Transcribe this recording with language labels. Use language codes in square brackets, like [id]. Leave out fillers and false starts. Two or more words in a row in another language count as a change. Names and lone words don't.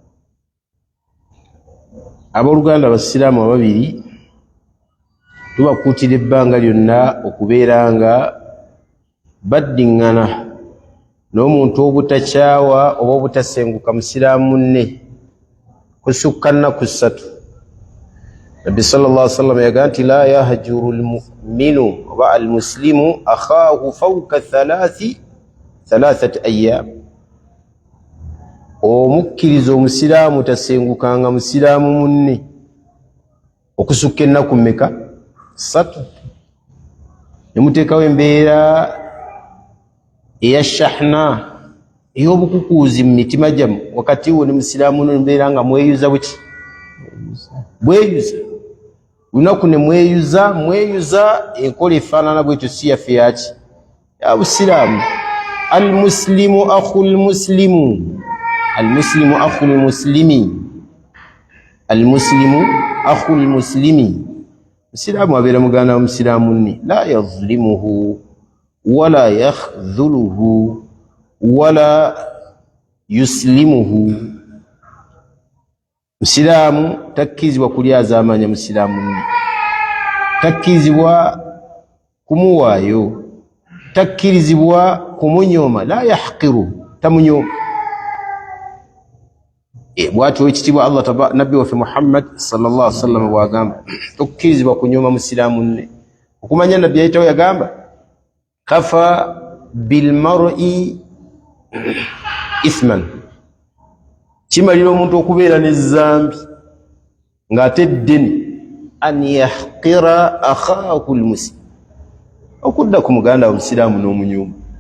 [lg] Abooluganda abasiraamu ababiri tubakuutira ebbanga lyonna okubeera nga baddiŋŋana n'omuntu obutakyawa oba obutasenguka musiraamu munne kusukka nnaku 3. Nabbi [ar] صلى الله عليه وسلم [lg] yagaa nti [ar] لا يهجر المؤمن [lg] oba [ar] المسلم أخاه فوق 3 أيام. [lg] Omukkiriza omusiraamu tasengukanga musiraamu munne okusukka ennaku mmeka 3. Nemuteekawo embeera eya shahna ey'obukukuuzi mu mitima gyammwe wakati wo ne musiraamu nembeera nga mweyuza buki bweyuza lunaku ne mweyuza enkola efaanana bwetyo si yaffe yaki ya busiraamu. [ar] المسلم أخو المسلم المسلم أخو المسلم المسلم أخو المسلم. [lg] Musiraamu abeera muganda wa musiraamu nne [ar] لا يظلمه ولا يخذله ولا يسلمه. [lg] Musiraamu takkirizibwa kulyazaamanya musiraamu nne, takkirizibwa kumuwaayo, takkirizibwa kumunyooma. [ar] لا يحقره, [lg] tamunyooma. Bwatyo ekitiibwa Allah nabbi waffe Muhammad [ar] صلى الله عليه وسلم [lg] bwagamba tokkirizibwa kunyooma musiraamu nne. Okumanya nabbi ayitawo yagamba [ar] كفى بالمرء إثما, [lg] kimalira omuntu okubeera n'ezzambi ng'ate ddene [ar] أن يحقر أخاه المسلم, [lg] okudda ku muganda wa musiraamu n'omunyooma.